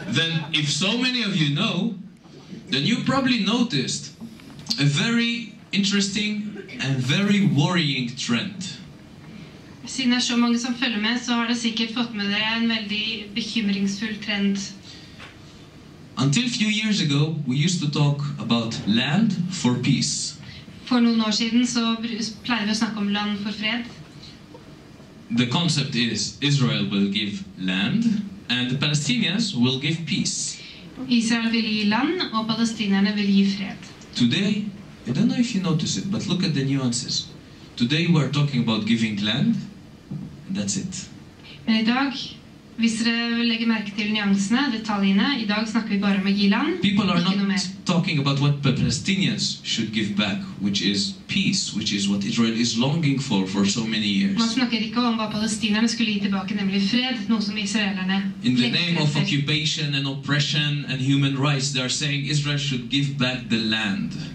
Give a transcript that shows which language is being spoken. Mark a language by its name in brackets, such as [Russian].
[English] Then, if so many of you know, then you probably noticed a very interesting and very worrying trend. [Norwegian] Siden det så mange som følger med, så har det sikkert fått med dere en veldig bekymringsfull trend. [English] Until a few years ago, we used to talk about land for peace. [Norwegian] For noen år siden så pleide vi å snakke om land for fred. [English] The concept is Israel will give land and the Palestinians will give peace. [Norwegian] Israel vil gi land, og palestinerne vil gi fred. [English] Today, I don't know if you notice it, but look at the nuances. Today we are talking about giving land, and that's it. [Norwegian] Men I dag, hvis dere legger merke til nyansene, detaljene, I dag snakker vi bare om å gi land, [English] People are [Norwegian] ikke noe mer. [English] not talking about what the Palestinians should give back, which is peace, which is what Israel is longing for so many years. [Norwegian] Man snakker ikke om hva palestinerne skulle gi tilbake, nemlig fred, noe som israelerne [English] In the name of [Norwegian] lengter etter. [English] occupation and oppression and human rights, they are saying Israel should give back the land.